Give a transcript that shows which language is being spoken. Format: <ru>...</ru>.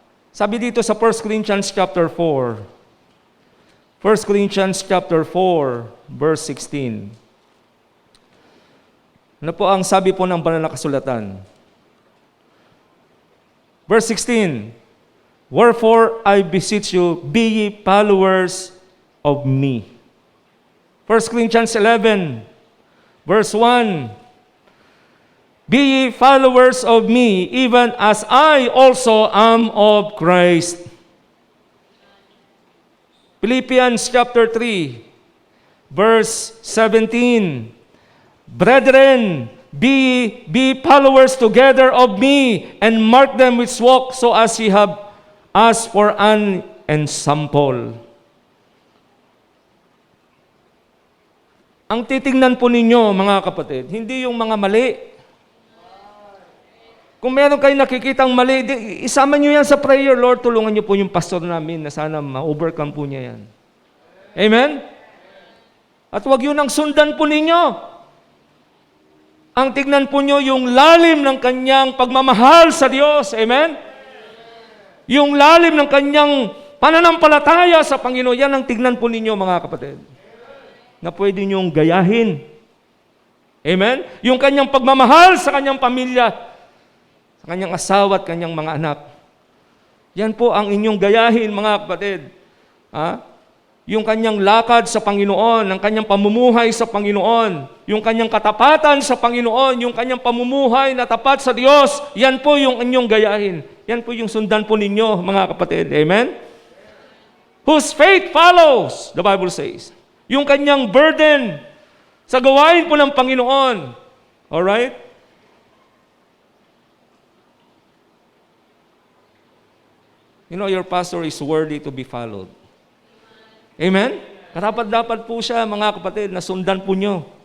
<tl>Sabi dito sa 1 Corinthians chapter 4. 1 Corinthians chapter 4, verse 16. Ano po ang sabi po ng banal na kasulatan?</tl> <en>Verse 16. Wherefore I beseech you, be ye followers of me. 1 Corinthians 11, verse 1. Be ye followers of me, even as I also am of Christ. Philippians chapter 3, verse 17. Brethren, be followers together of me, and mark them which walk so as ye have as for an ensample.</en> <tl>Ang titingnan po ninyo, mga kapatid, hindi yung mga mali. Kung meron kayong nakikitang mali, isama nyo yan sa prayer.</tl> <en>Lord,</en> <tl>tulungan nyo po yung pastor namin na sana ma-overcome po niya yan. Amen? At huwag yun ang sundan po ninyo. Ang tignan po nyo yung lalim ng kanyang pagmamahal sa Diyos. Amen? Yung lalim ng kanyang pananampalataya sa Panginoon. Yan ang tignan po ninyo, mga kapatid. Na pwede nyong gayahin. Amen? Yung kanyang pagmamahal sa kanyang pamilya, sa kanyang asawa at kanyang mga anak. Yan po ang inyong gayahin, mga kapatid. Yung kanyang lakad sa Panginoon, ang kanyang pamumuhay sa Panginoon, yung kanyang katapatan sa Panginoon, yung kanyang pamumuhay na tapat sa Diyos, yan po yung inyong gayahin. Yan po yung sundan po ninyo, mga kapatid. Amen?</tl> <en>Whose faith follows, the Bible says.</en> <tl>Yung kanyang burden sa gawain po ng Panginoon.</tl> <en>Alright? You know, your pastor is worthy to be followed. Amen?</en> <tl>Karapat-dapat po siya, mga kapatid, na sundan po nyo.</tl>